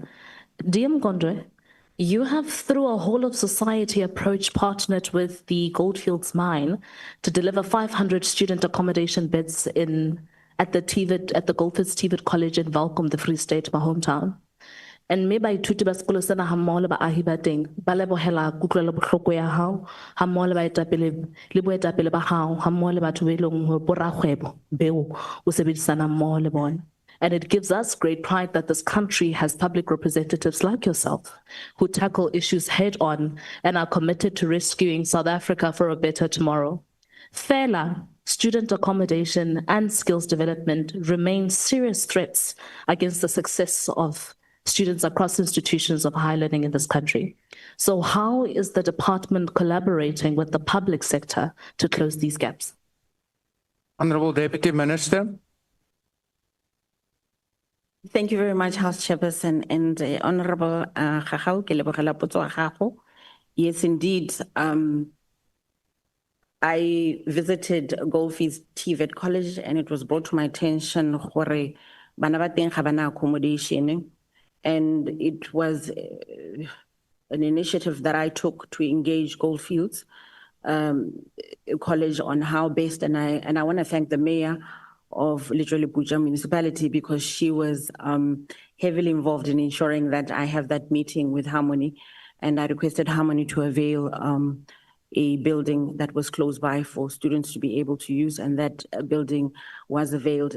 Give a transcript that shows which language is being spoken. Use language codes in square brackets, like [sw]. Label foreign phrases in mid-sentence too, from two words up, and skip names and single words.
[en] Dear Mgondwe, you have, through a whole of society approach, partnered with the Goldfields mine to deliver 500 student accommodation beds at the Goldfields TVET College in Welkom, the Free State, my hometown. And maybe [st] ituti ba sekolo sena ha mmoho le baahi ba teng ba lebohela kutlwelo bohloko ya hao ha mmoho le baetapele le boetapele ba hao ha mmoho le batho ba eleng hore bo rakgwebo beo o sebedisana mmoho le bona. [en] And it gives us great pride that this country has public representatives like yourself who tackle issues head on and are committed to rescuing South Africa for a better tomorrow. FELA, student accommodation and skills development remain serious threats against the success of students across institutions of higher learning in this country. So how is the department collaborating with the public sector to close these gaps? Honorable Deputy Minister. Thank you very much, House Chairperson, and Honorable Gagau, [tn] ke lebogela potso ya gago. [en] Yes, indeed. I visited Goldfields TVET College, and it was brought to my attention [st] gore bana ba teng ga bana [en] accommodation, and it was an initiative that I took to engage Goldfields College on how best, and I want to thank the mayor of literally Buja municipality, because she was heavily involved in ensuring that I have that meeting with Harmony, and I requested Harmony to avail a building that was close by for students to be able to use, and that building was availed.